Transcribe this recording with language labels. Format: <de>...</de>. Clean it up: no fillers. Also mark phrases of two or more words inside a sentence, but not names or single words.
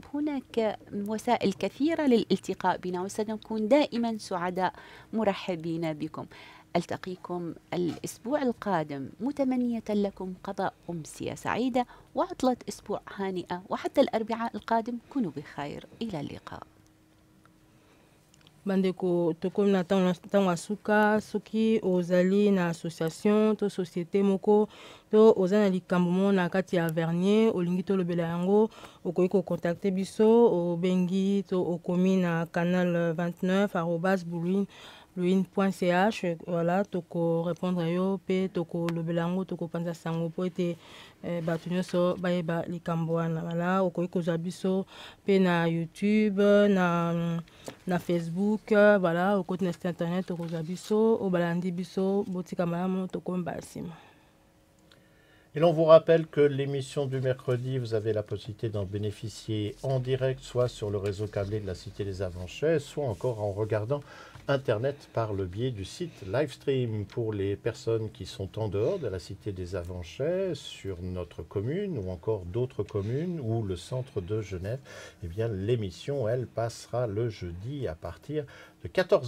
<ar>هناك وسائل كثيرة للالتقاء بنا وسنكون دائما سعداء مرحبين بكم. ألتقيكم الأسبوع القادم متمنية لكم قضاء أمسية سعيدة وعطلة أسبوع هانئة، وحتى الأربعاء القادم كونوا بخير. إلى اللقاء.</ar> <ln>bandeko tokomi na ntango ya suka soki ozali na association to société moko to oza na likambo moko na kati ya vernier olingi tolobela yango okoki kocontacte biso obengi to okomi na canal 29 @bluin.ch. Voilà, toko répondre yo pe toko lobela yango toko panza sango po ete bato nyonso bayeba likambo wana. Voilà, okoki kozwa biso pe na YouTube na Facebook. Voilà, okoti na</ln> <fr>site internet</fr> <ln>okozwa biso obalandi biso botika malamu tokomba nsima.</ln> <fr>Et l'on vous rappelle que l'émission du mercredi, vous avez la possibilité d'en bénéficier en direct, soit sur le réseau câblé de la Cité des Avanchets, soit encore en regardant Internet par le biais du site Livestream. Pour les personnes qui sont en dehors de la Cité des Avanchets, sur notre commune ou encore d'autres communes ou le centre de Genève, eh bien l'émission, elle, passera le jeudi à partir de 14h.</fr>